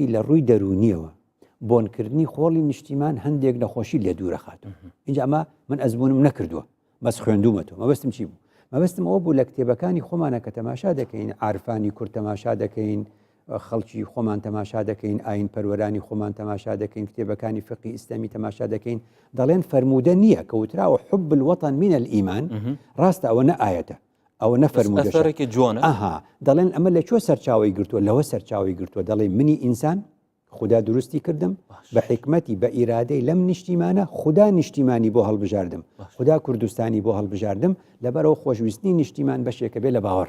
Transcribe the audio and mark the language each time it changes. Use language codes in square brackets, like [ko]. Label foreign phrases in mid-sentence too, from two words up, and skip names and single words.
[ckb] لە ڕووی دەرونیەوە بۆنکردنی خۆڵی نیشتیمان هەندێک نەخۆشی لێ دوورە خاتوو اینجا ئەمە من ئەزبوونم نەکردووە بەس خوێندومەتەوە مەبەستم چی بوو مەبەستم ئەوە بوو لە کتێبەکانی خۆمانە کە تەماشا دەکەین عارفانی کورد تەماشا دەکەین خەڵکی خۆمان تەماشا دەکەین ئاین پەروەرانی خۆمان تەماشا دەکەین کتێبەکانی فقی ئیسلامی تەماشا دەکەین دەڵێن فەرموودە نییە کە وتراوە [ar] حب الوطن من الإيمان [ckb] ڕاستە ئەوە نەئایەتە ئەوە نەفەرموودەشێکی جوانە دەڵێن ئەمە لە چۆ سەرچاوی گرتووە لەوە سەرچاوی گرتووە دەڵێ منی ئینسان خدا دروستی کردم بە حکمەتی بە ئیرادەی لەم نیشتیمانە خدا نیشتیمانی بۆ هەڵبژاردم خدا کوردستانی بۆ هەڵبژاردم لەبەرەوە خۆشویستنی نیشتیمان بەشێکە بێ لە باوەڕ